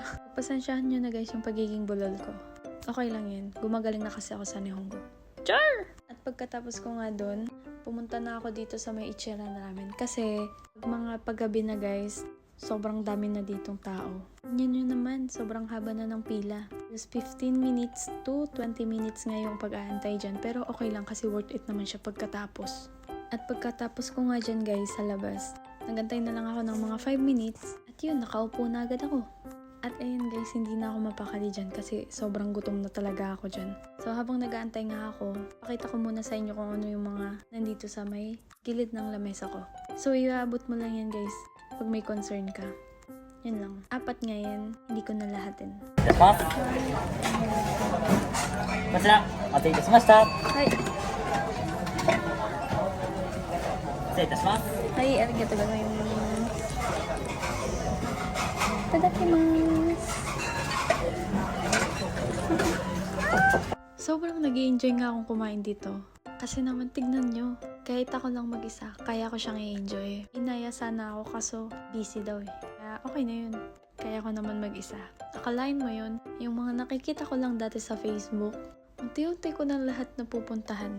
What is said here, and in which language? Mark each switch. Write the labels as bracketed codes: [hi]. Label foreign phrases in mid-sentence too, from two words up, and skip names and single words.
[tl] Pasensyahan nyo na guys yung pagiging bulol ko. Okay lang yan. Gumagaling na kasi ako sa Nihongo. Char! At pagkatapos ko nga doon, pumunta na ako dito sa may Ichira na ramen. Kasi mga paggabi na guys, sobrang dami na ditong tao. Yan yun naman, sobrang haba na ng pila. [en] was 15 minutes to 20 minutes [tl] nga yung pag-aantay dyan. Pero okay lang kasi [en] worth it [tl] naman siya pagkatapos. At pagkatapos ko nga dyan guys sa labas, nagantay na lang ako ng mga 5 minutes at yun, nakaupo na agad ako. At ayun guys, hindi na ako mapakali dyan kasi sobrang gutom na talaga ako dyan. So habang nag-aantay nga ako, pakita ko muna sa inyo kung ano yung mga nandito sa may gilid ng lamesa ko. So iabot mo lang yan guys pag may concern ka. Yan lang. 4 nga yan, hindi ko na lahatin. [ja] こちらお待たせいたしました。 Hi! 失礼いたします。 Hi! ありがとうございます。いただきます. [tl] Sobrang nag-i-enjoy nga akong kumain dito. Kasi naman tignan nyo, kahit ako lang mag-isa, kaya ko siyang i-enjoy. Inaya sana ako kaso busy daw eh. Kaya okay na yun. Kaya ko naman mag-isa. Akalain mo yun, yung mga nakikita ko lang dati sa Facebook, unti-unti ko na lahat na pupuntahan.